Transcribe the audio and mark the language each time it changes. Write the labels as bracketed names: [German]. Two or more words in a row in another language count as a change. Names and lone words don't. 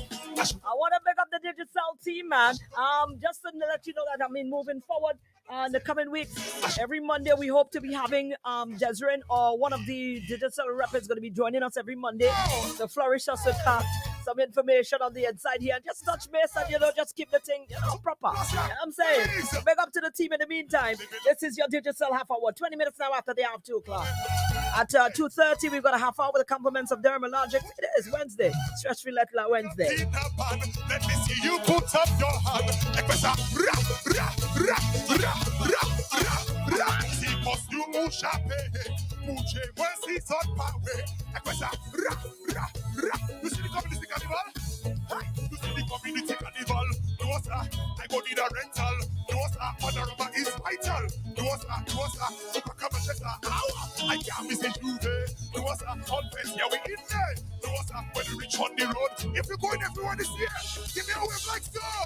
[English] I want to pick up the digital team, man. Just to let you know that moving forward in the coming weeks, every Monday we hope to be having Desiree or one of the digital rappers going to be joining us every Monday to flourish us with some information on the inside here and just touch base and just keep the thing proper. You know what I'm saying? So big up to the team in the meantime. This is your digital half hour, 20 minutes now after the half 2 o'clock. At 2:30, we've got a half hour with the compliments of Dermalogic. It is Wednesday, stress-free Letla Wednesday. Let me see you put up your hand. Equesa, ra, ra, ra, ra, ra, ra, ra. Si costume ou chape, muche, voici son pawe. Equesa, ra, ra, ra. You see the community carnival? You see the community carnival? No, sir, I go need a rental. No, sir, panorama is vital. No, sir, come and check I can't miss it, you, no, sir, all face, yeah, we in there. No, sir, when we reach on the road, if you're going everywhere this year, give me a wave like so.